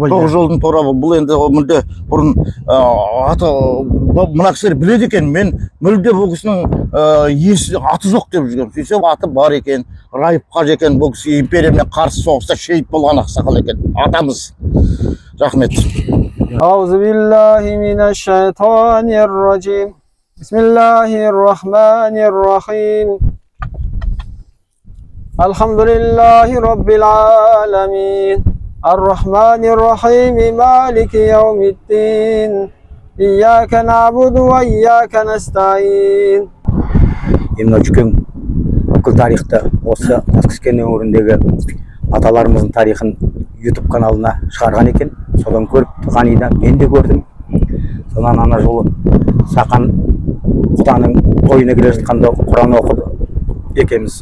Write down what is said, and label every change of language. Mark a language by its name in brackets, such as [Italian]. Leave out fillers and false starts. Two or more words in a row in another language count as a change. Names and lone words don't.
[Kazakh] 9 жолдың торабы. Бұл енді мүлде бұрын аты мына кісілер біледі екен. Мен мүлде бұл кісінің аты жоқ деп жүргем. Сөйтсем аты бар екен. Райып қажы екен. Бұл кісі империямен қарсы соғыста шейіт болған ақсақал екен. Атамыз. Рахмет. [Arabic] أعوذ بالله من الشيطان الرجيم. بسم الله الرحمن الرحيم. الحمد لله رب العالمين. الرحمن الرحيم. مالك يوم الدين. إياك نعبد وإياك نستعين. [Kazakh] Мына үлкен бүкіл тарихты осы Таскескен өңіріндегі аталарымыздың тарихын YouTube каналына шығарған екен. содан көріп ғанида мен де көрдім. Содан ана жолы Сақан құданың тойына келе жатқанда Құран оқыды екеуміз.